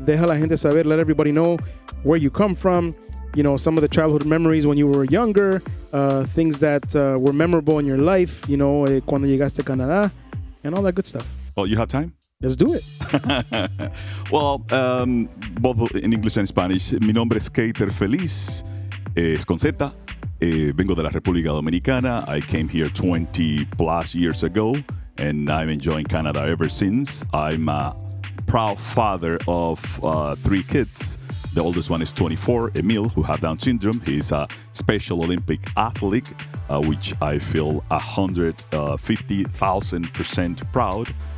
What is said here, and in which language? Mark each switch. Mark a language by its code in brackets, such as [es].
[es] Deja a la gente saber, [en] let everybody know where you come from, you know, some of the childhood memories when you were younger, things that were memorable in your life, you know, [es] cuando llegaste a Canadá, [en] and all that good stuff. Oh, you have time? Let's do it. Well, both in English and Spanish. [es] Mi nombre es Keiter Feliz, es con Z. Vengo de la República Dominicana. [en] I came here 20 plus years ago, and I'm enjoying Canada ever since. I'm a proud father of 3 kids. The oldest one is 24, Emil, who has Down syndrome. He's a Special Olympic athlete, which I feel 150,000% proud.